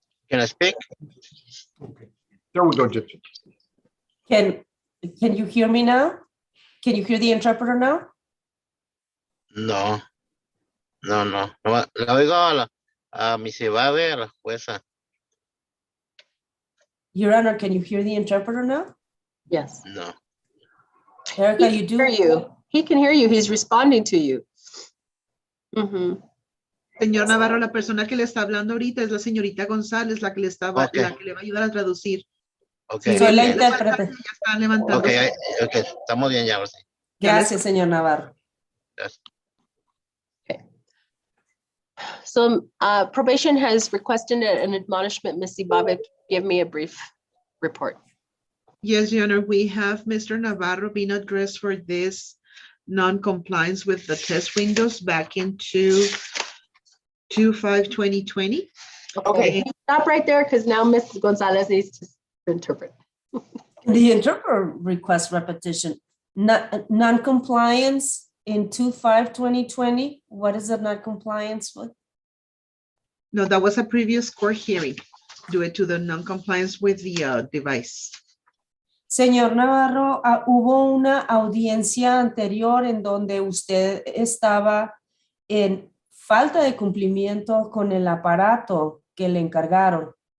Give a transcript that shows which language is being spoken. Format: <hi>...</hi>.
<en>Can I speak? Okay. There we go, Judge. Can you hear me now? Can you hear the interpreter now? No. No.</en> <es>La oigo a mi Ibabe, a la jueza.</es> <en>Your Honor, can you hear the interpreter now? Yes. No. Erica, He you can do? hear you. He can hear you. He's responding to you. Mhm.</en> <es>Señor Navarro, la persona que le está hablando ahorita es la señorita González, la que le estaba,</es> <en>Okay.</en> <es>la que le va a ayudar a traducir.</es> <en>Ok.</en> <es>Sí, soy la</es> <en>ok.</en> <es>intérprete. Ya está levantando. Ok, ok, estamos bien ya, ahora sí. Gracias, señor Navarro. Gracias.</es> <en>So probation has requested an admonishment. Ms. Ibabe, give me a brief report. Yes, Your Honor, we have Mr. Navarro being addressed for this non-compliance with the test windows back into 2/5/2020. Okay, Stop right there because now Ms. Gonzalez needs to interpret. The interpreter request repetition, non-compliance in 2/5/2020. What is the non-compliance with? No, that was a previous court hearing due to the non-compliance with the device.</en> <es>Señor Navarro, hubo una audiencia anterior en donde usted estaba en falta de cumplimiento con el aparato que le encargaron.</es>